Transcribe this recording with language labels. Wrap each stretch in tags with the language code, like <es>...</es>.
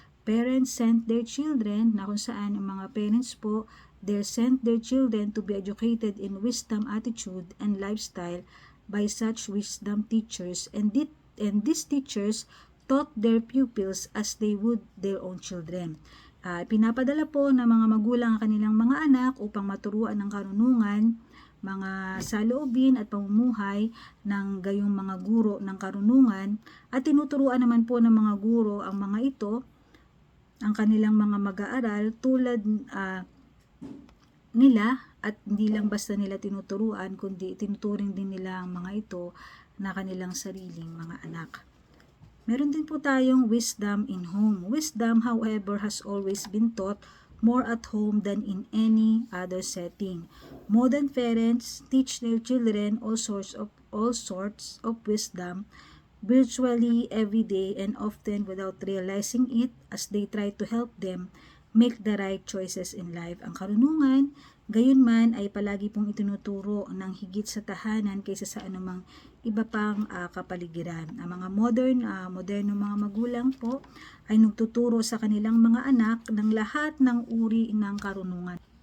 <en>Parents sent their children,</en> <tl>na kung saan ang mga parents po,</tl> <en>they sent their children to be educated in wisdom, attitude, and lifestyle by such wisdom teachers, and these teachers taught their pupils as they would their own children.</en> <tl>Pinapadala po ng mga magulang ang kanilang mga anak upang maturuan ng karunungan, mga saloobin at pamumuhay ng gayong mga guro ng karunungan, at tinuturuan naman po ng mga guro ang mga ito, ang kanilang mga mag-aaral tulad nila, at hindi lang basta nila tinuturuan kundi tinuturing din nila ang mga ito na kanilang sariling mga anak. Meron din po tayong wisdom in home.</tl> <en>Wisdom, however, has always been taught more at home than in any other setting. Modern parents teach their children all sorts of wisdom virtually every day and often without realizing it, as they try to help them make the right choices in life.</en> <tl>Ang karunungan, gayunman, ay palagi pong itinuturo ng higit sa tahanan kaysa sa anumang iba pang kapaligiran. Ang mga modernong mga magulang po ay nagtuturo sa kanilang mga anak ng lahat ng uri ng karunungan.</tl>